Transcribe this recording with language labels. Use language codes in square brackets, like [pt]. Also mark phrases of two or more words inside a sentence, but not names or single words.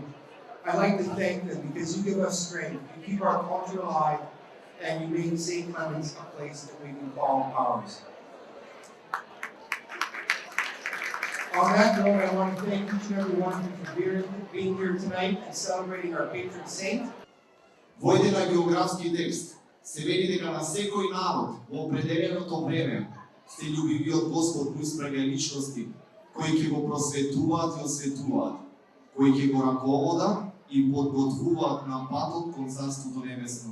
[en] I'd like to thank them because you give us strength, you keep our culture alive, and you make St. Clement's a place that we can call ours. On that note, I want to thank each and every one of you for being here tonight and celebrating our patron saint. [mk] Во еден географски текст се вели дека на секој народ во определеното време се љубивиот Господ му испрага личности кои ќе го просветуваат и осветуваат, кои ќе го раководат и подготвуваат на патот кон Царството небесно.